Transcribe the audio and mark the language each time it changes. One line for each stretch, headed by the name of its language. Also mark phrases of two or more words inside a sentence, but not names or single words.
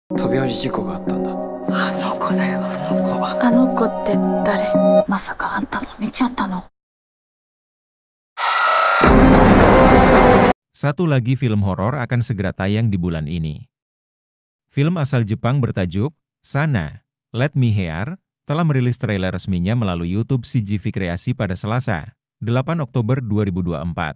Japanese: 飛び降り事故があったんだ。あの子だよ、あの子。あの子って誰？まさかあんたも見ちゃったの？
Indonesian: Satu lagi film horor akan segera tayang di bulan ini. Film asal Jepang bertajuk Sana, Let Me Hear telah merilis trailer resminya melalui YouTube CGV Kreasi pada Selasa, 8 Oktober 2024.